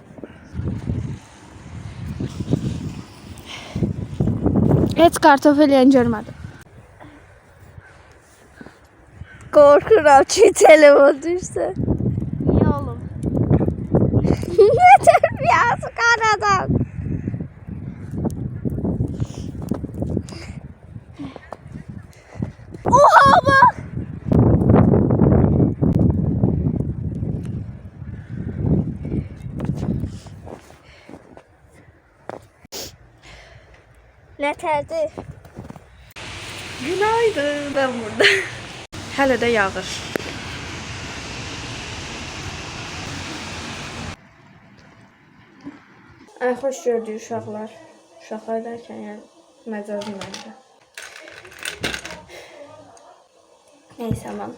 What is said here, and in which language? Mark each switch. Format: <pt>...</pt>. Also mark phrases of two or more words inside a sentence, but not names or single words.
<az>Heç kartofel yeyən görmədim. Qorxuram ki, telefon düşsə. Niyə oğlum? Nə tərbiyəsi qaradan?</az> <tr>Oha bak! Ne terdi? Günaydın, ben burada.</tr> <az>Hələ də yağır. Ay, xoş gördük uşaqlar. Uşaqlar dərkən, yəni məcazım məndə. Neysə, aman.</az>